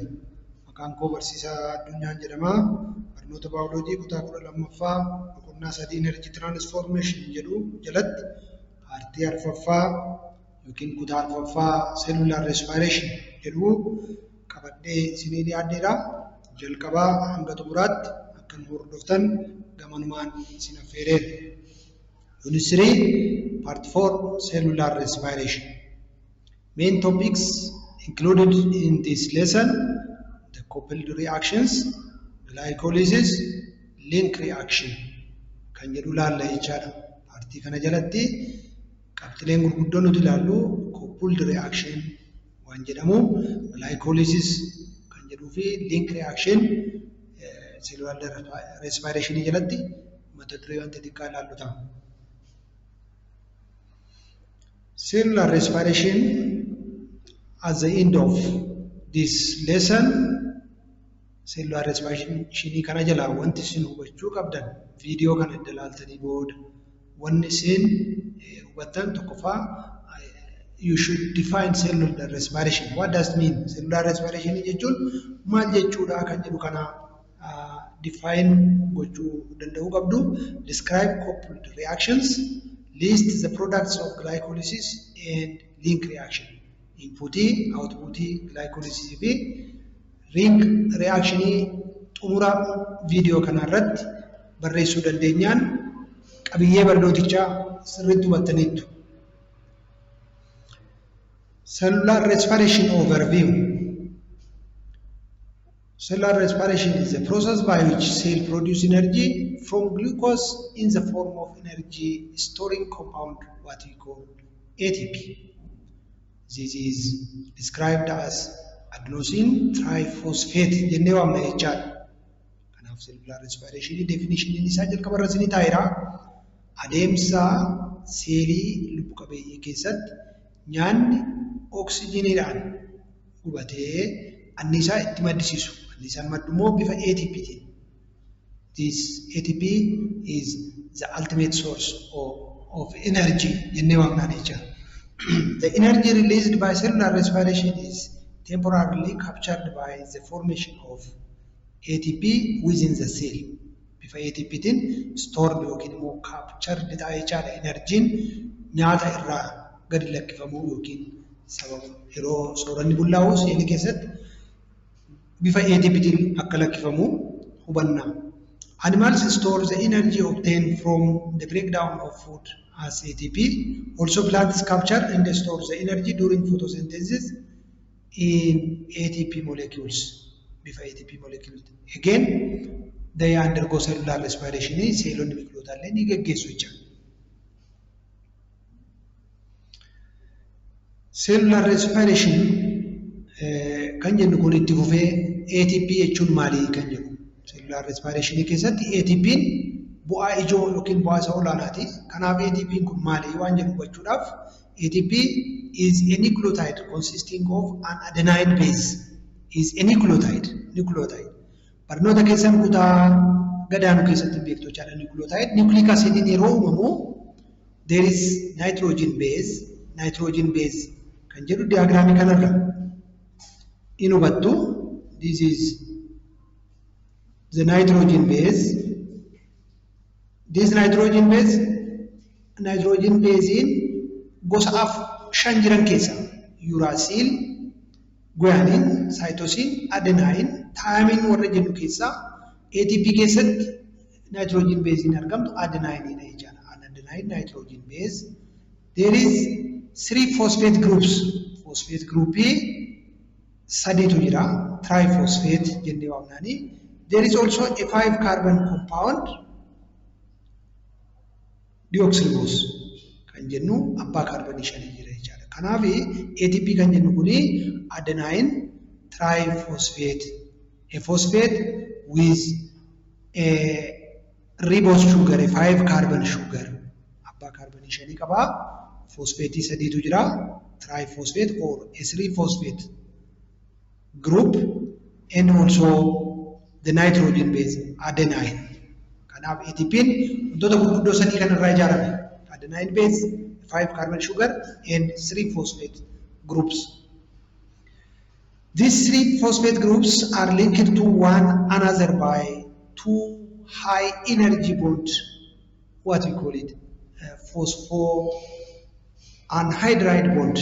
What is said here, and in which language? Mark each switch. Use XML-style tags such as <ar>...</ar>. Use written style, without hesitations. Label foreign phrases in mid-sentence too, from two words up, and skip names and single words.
<om>Maqaan koo Barsiisaa Addunyaan jedhama. Barnoota baayoloojii kutaa 12ffaa boqonnaa 3</om> <en>Energy Transformation</en> <om>jedhu jalatti paartii arfaffaa yookiin kutaa arfaffaa</om> <en>Cellular Respiration</en> <om>jedhu qabadhee isinii dhiyaadheera. Jalqabaa hanga xumuraatti akka nu hordoftan gamanumaan isin affeereera.</om> <en>Unit 3 Part 4 Cellular Respiration. Main topics included in this lesson: the coupled reactions, glycolysis, link reaction.</en> <om>Kan jedhu laalla jechaadha. Paartii kana jalatti qabxileen gurguddoon nuti ilaallu</om> <en>coupled reaction</en> <om>waan jedhamu, glycolysis kan jedhuu fi</om> <en>link reaction cellular respiration</en> <om>jalatti mata duree wanta xiqqaa ilaallu ta'a.</om> <en>Cellular respiration, at the end of this lesson, cellular respiration</en> <om>kana jala wanti isin hubachuu qabdan video kana ilaaltanii booda wanni isin hubattan tokkoffaa,</om> <en>you should define cellular respiration. What does it mean? Cellular respiration</en> <om>jechuun maal jechuudha kan jedhu kana define gochuu danda'uu qabdu.</om> <en>Describe coupled reactions. List the products of glycolysis and link reaction. Input, output,</en> <om>glycolysis fi</om> <en>link reaction</en> <om>xumura video kanarratti barreessuu dandeenyaan qabiyyee barnootichaa sirriitti hubattaniittu.</om> <en>Cellular respiration overview. Cellular respiration is a process by which cells produce energy from glucose in the form of energy storing compound, what we call ATP. This is described as adenosine triphosphate</en> <om>jennee waamna jechaadha. Kanaaf</om> <en>cellular respiration definition</en> <om>isaa jalqaba irratti ni taa'eera. Adeemsa seelii lubbu qabeeyyii keessatti nyaanni oksijiniidhaan gubatee anniisaa itti maddisiisu. Anniisaan maddu immoo bifa ATP tiin.</om> <en>This ATP is the ultimate source of energy</en> <om>jennee waamna jechaadha.</om> <en>The energy released by cellular respiration is temporarily captured by the formation of ATP within the cell.</en> <om>Bifa ATP tiin stored yookiin immoo captured ta'ee jechaadha. Enerjiin nyaata irraa gadi lakkifamuu yookiin sababa yeroo sooranni bullaa'u seelii keessatti bifa ATP tiin akka lakkifamu hubanna.</om> <en>Animals store the energy obtained from the breakdown of food as ATP. Also, plants capture and store the energy during photosynthesis in ATP molecules. Before ATP molecules. Again, they undergo cellular respiration.</en> <om>Cellonni biqilootallee ni geggeessu jecha.</om> <en>Cellular respiration</en> <om>kan jennu kun itti fufee ATP jechuun maali kan jedhu. Cellular respiration keessatti ATP'n bu'aa ijoo yookiin bu'aa isa olaanaati. Kanaaf ATP'n kun maali waan jedhu hubachuudhaaf,</om> <en>ATP is a nucleotide consisting of an adenine base. Is a nucleotide.</en> <om>Barnoota keessan kutaa gadaanu keessatti beektu jechaadha nucleotide.</om> <en>Nucleic acid</en> <om>yeroo uumamu</om> <en>there is nitrogen base</en> <om>kan jedhu diagraamii kanarra in hubattu.</om> <en>This is the nitrogen base. This nitrogen base</en> <om>in gosa 5 jiran keessa</om> <en>uracil, guanine, cytosine, adenine, thymine</en> <om>warra jennu keessa ATP keessatti</om> <en>nitrogen base</en> <om>in argamtu adenine dha jechaadha.</om> <en>Adenine nitrogen base. There is 3 phosphate groups.</en> <om>Phosphate group sadiitu jira. Triphosphate jennee waamnaani.</om> <en>There is also a 5 carbon compound,</en> <om>deoxyribose kan jennu abbaa kaarboonii 5 jira jechaadha. Kanaaf ATP kan jennu kuni</om> <en>adenine triphosphate, a phosphate with a ribose sugar, a 5 carbon sugar,</en> <om>abbaa kaarboonii 5 qaba. Phosphate sadiitu jira.</om> <en>Triphosphate or a 3 phosphate group, and also the nitrogen base adenine.</en> <om>Kanaaf ATP'n wantoota gurguddoo sadii kanarraa ijaarame.</om> <en>Adenine base, 5 carbon sugar and 3 phosphate groups. These 3 phosphate groups are linked to one another by 2 high energy bonds, what we call it, phosphoanhydride bond.</en>